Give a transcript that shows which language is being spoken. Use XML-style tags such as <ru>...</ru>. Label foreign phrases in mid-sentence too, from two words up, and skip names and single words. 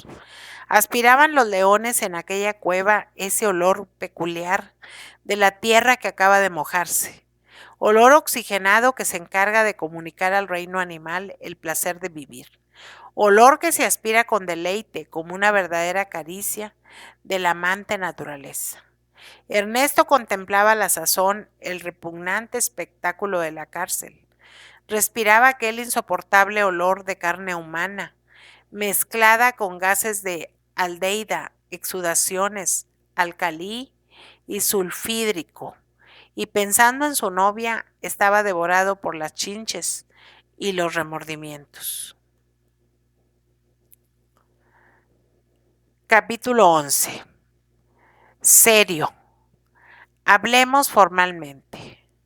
<es>Aspiraban los leones en aquella cueva ese olor peculiar de la tierra que acaba de mojarse, olor oxigenado que se encarga de comunicar al reino animal el placer de vivir, olor que se aspira con deleite como una verdadera caricia de la amante naturaleza. Ernesto contemplaba a la sazón el repugnante espectáculo de la cárcel. Respiraba aquel insoportable olor de carne humana, mezclada con gases de aldeída, exudaciones, alcalí y sulfídrico, y pensando en su novia estaba devorado por las chinches y los remordimientos. Capítulo 11. Serio. Hablemos formalmente.</es>